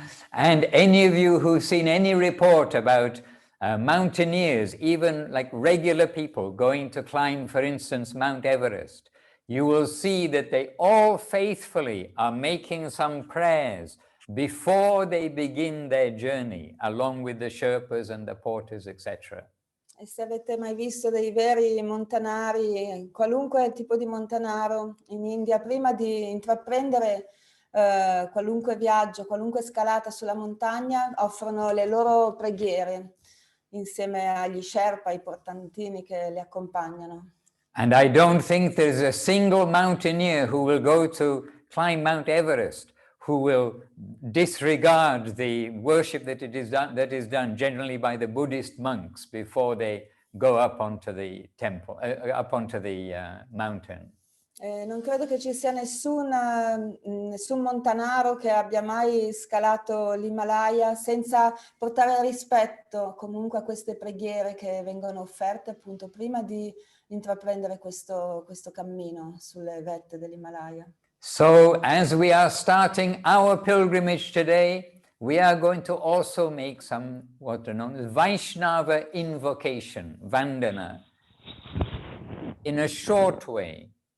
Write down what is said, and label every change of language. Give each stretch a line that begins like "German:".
English: And any of you who've seen any report about mountaineers, even like regular people going to climb, for instance, Mount Everest, you will see that they all faithfully are making some prayers before they begin their journey, along with the Sherpas and the porters, etc.
Italian: E se avete mai visto dei veri montanari, qualunque tipo di montanaro in India, prima di intraprendere qualunque viaggio, qualunque scalata sulla montagna, offrono le loro preghiere insieme agli Sherpa, ai portantini che le accompagnano.
English: And I don't think there's a single mountaineer who will go to climb Mount Everest who will disregard the worship that is done generally by the Buddhist monks before they go up onto the temple, up onto the mountain.
Italian: Non credo che ci sia nessun montanaro che abbia mai scalato l'Himalaya senza portare rispetto comunque a queste preghiere che vengono offerte appunto prima di intraprendere questo cammino sulle vette dell'Himalaya.
English: So as we are starting our pilgrimage today, we are going to also make some what are known as Vaisnava invocation, Vandana, in a short way.